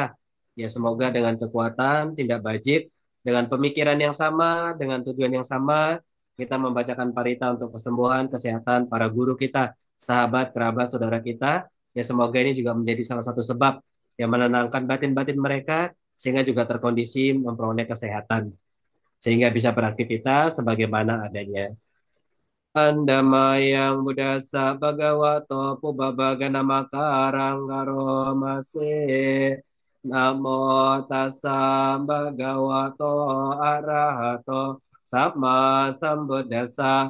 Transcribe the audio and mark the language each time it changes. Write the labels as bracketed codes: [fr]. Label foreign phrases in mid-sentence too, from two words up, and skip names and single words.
[id] Ya semoga dengan kekuatan, tindak bajik, dengan pemikiran yang sama, dengan tujuan yang sama, kita membacakan parita untuk kesembuhan, kesehatan para guru kita, sahabat, kerabat, saudara kita. Ya semoga ini juga menjadi salah satu sebab yang menenangkan batin-batin mereka, sehingga juga terkondisi memperoleh kesehatan, sehingga bisa beraktivitas sebagaimana adanya. [pi] Andamayang Buddhasa Bhagavato Pubbabagana Makarang Karo Mase. Namo Tassa Bhagavato Arahato Sama Sambuddhassa.